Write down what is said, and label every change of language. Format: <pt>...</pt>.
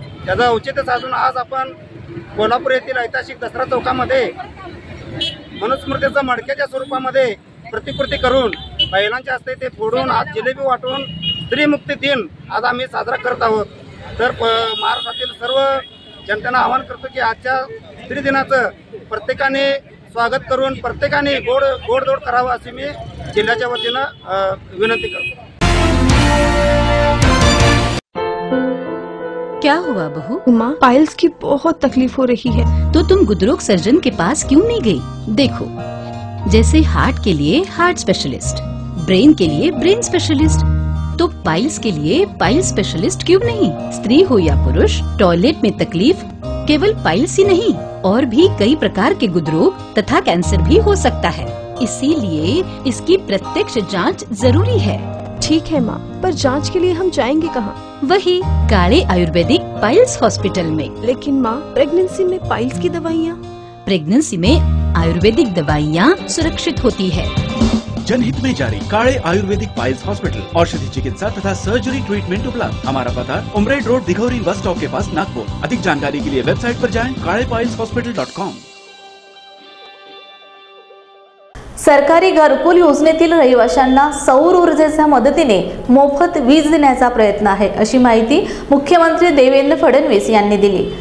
<mr>त्याचं औचित्य साधून आज आपण कोल्हापूर येथील ऐतिहासिक दसरा चौकामध्ये मनुस्मृतीचं मडक्याच्या स्वरूपामध्ये प्रतिकृती करून महिलांच्या हस्ते ते फोडून आज जिलेबी वाटून स्त्रीमुक्ती दिन आज आम्ही साजरा करत आहोत. तर महाराष्ट्रातील सर्व जनतेला आवाहन करतो की आजच्या स्त्री दिनाचं प्रत्येकाने स्वागत करून प्रत्येकाने गोडधोड करावं अशी मी जिल्ह्याच्या वतीनं विनंती करतो.</mr> <hi>क्या हुआ बहू? माँ, पाइल्स की बहुत तकलीफ हो रही है. तो तुम गुदरोग सर्जन के पास क्यों नहीं गई? देखो, जैसे हार्ट के लिए हार्ट स्पेशलिस्ट, ब्रेन के लिए ब्रेन स्पेशलिस्ट, तो पाइल्स के लिए पाइल स्पेशलिस्ट क्यों नहीं? स्त्री हो या पुरुष, टॉयलेट में तकलीफ केवल पाइल्स ही नहीं और भी कई प्रकार के गुदरोग तथा कैंसर भी हो सकता है. इसीलिए इसकी प्रत्यक्ष जांच जरूरी है. ठीक है माँ, पर जांच के लिए हम जाएंगे कहाँ? वही काले आयुर्वेदिक पाइल्स हॉस्पिटल में. लेकिन माँ, प्रेगनेंसी में पाइल्स की दवाइयाँ? प्रेगनेंसी में आयुर्वेदिक दवाइयाँ सुरक्षित होती है. जनहित में जारी काले आयुर्वेदिक पाइल्स हॉस्पिटल, औषधि चिकित्सा तथा सर्जरी ट्रीटमेंट उपलब्ध. हमारा पता उमरेड रोड, दिघौरी बस स्टॉप के पास, नागपुर. अधिक जानकारी के लिए वेबसाइट पर जाएं kalepileshospital.com.</hi> <mr>सरकारी घरकुल योजनेतील रहिवाशांना सौर ऊर्जेच्या मदतीने मोफत वीज देण्याचा प्रयत्न आहे, अशी माहिती मुख्यमंत्री देवेंद्र फडणवीस यांनी दिली.</mr>